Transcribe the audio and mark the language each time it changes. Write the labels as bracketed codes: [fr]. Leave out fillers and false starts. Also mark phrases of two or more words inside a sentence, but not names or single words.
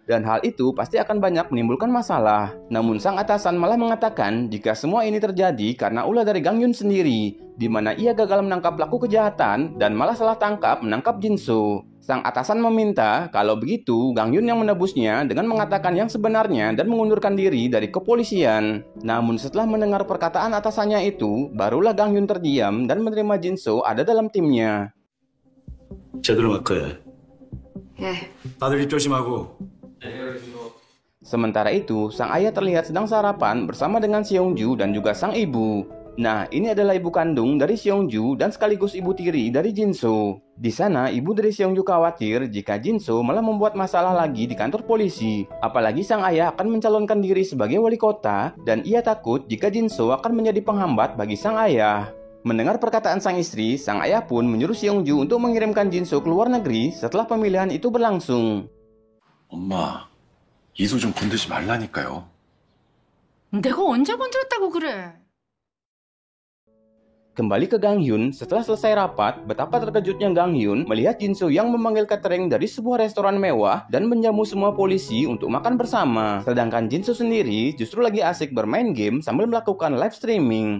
[id] Dan hal itu pasti akan banyak menimbulkan masalah. Namun sang atasan malah mengatakan jika semua ini terjadi karena ulah dari Gang Hyun sendiri, di mana ia gagal menangkap pelaku kejahatan dan malah salah tangkap menangkap Jinso. Sang atasan meminta kalau begitu Gang Hyun yang menebusnya dengan mengatakan yang sebenarnya dan mengundurkan diri dari kepolisian. Namun setelah mendengar perkataan atasannya itu, barulah Gang Hyun terdiam dan menerima Jinso ada dalam timnya. [ko] 제대로 갈 거야. 예. 다들 입 조심하고. [id] Sementara itu, sang ayah terlihat sedang sarapan bersama dengan Seongju dan juga sang ibu. Nah, ini adalah ibu kandung dari Seongju dan sekaligus ibu tiri dari Jinso. Di sana, ibu dari Seongju khawatir jika Jinso malah membuat masalah lagi di kantor polisi. Apalagi sang ayah akan mencalonkan diri sebagai wali kota, dan ia takut jika Jinso akan menjadi penghambat bagi sang ayah. Mendengar perkataan sang istri, sang ayah pun menyuruh Seongju untuk mengirimkan Jinso ke luar negeri setelah pemilihan itu berlangsung. [ko] 엄마, 이소 좀 건드지 말라니까요. 내가 언제 건드렸다고 그래? [id] Kembali ke Gang Hyun, setelah selesai rapat, betapa terkejutnya Gang Hyun melihat Jinso yang memanggil catering dari sebuah restoran mewah dan menjamu semua polisi untuk makan bersama. Sedangkan Jinso sendiri justru lagi asik bermain game sambil melakukan [en] live streaming.